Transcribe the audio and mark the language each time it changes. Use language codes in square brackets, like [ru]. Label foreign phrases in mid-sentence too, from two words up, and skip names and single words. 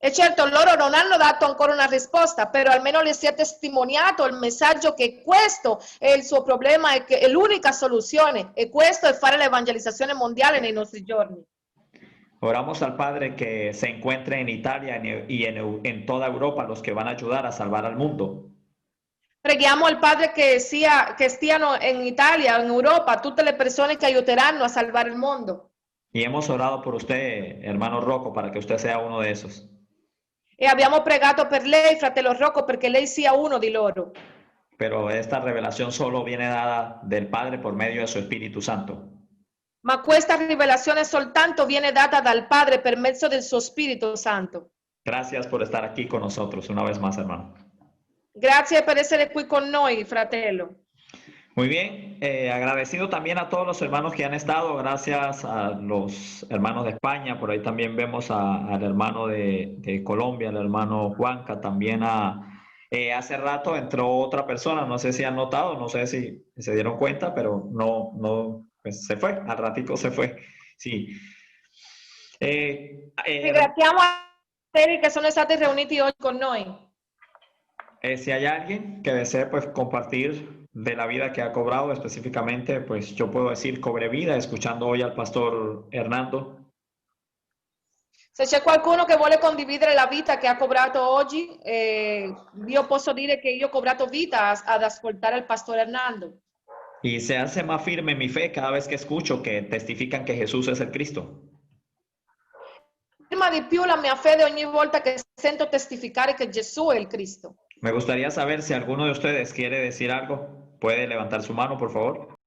[it] E certo, loro non hanno dato ancora una risposta, però almeno le si è testimoniato il messaggio che questo è il suo problema e che è l'unica soluzione, e questo è fare l'evangelizzazione mondiale nei nostri giorni. [es] Oramos al Padre que se encuentre en Italia y en toda Europa los que van a ayudar a salvar al mundo. [it] Preghiamo al Padre che stiano in Italia, in Europa, tutte le persone che aiuteranno a salvare il mondo. [es] Y hemos orado por usted, hermano Rocco, para que usted sea uno de esos. [it] E abbiamo pregato per lei, fratello Rocco, perché lei sia uno di loro. [es] Pero esta revelación solo viene dada del Padre por medio de su Espíritu Santo. [it] Ma questa rivelazione soltanto viene data dal Padre per mezzo del suo Spirito Santo. [es] Gracias por estar aquí con nosotros una vez más, hermano. [it] Grazie per essere qui con noi, fratello. [es] Muy bien, agradecido también a todos los hermanos que han estado, gracias a los hermanos de España, por ahí también vemos al hermano de Colombia, al hermano Juanca, también hace rato entró otra persona, no sé si han notado, no sé si se dieron cuenta, pero no, pues se fue, al ratito se fue, sí. [it] Ringraziamo a quelli che sono stati riuniti oggi con noi. [es] Si hay alguien que desee pues compartir de la vida que ha cobrado específicamente, pues yo puedo decir cobré vida escuchando hoy al pastor Hernando. [it] Se c'è qualcuno che vuole condividere la vita che ha cobrato oggi, io posso dire che io ho cobrato vita ad ascoltare il pastore Hernando. [es] Y se hace más firme mi fe cada vez que escucho que testifican que Jesús es el Cristo. [it] Firma di più la mia fede ogni volta che sento testificare che Gesù è il Cristo. [es] Me gustaría saber si alguno de ustedes quiere decir algo. ¿Puede levantar su mano, por favor?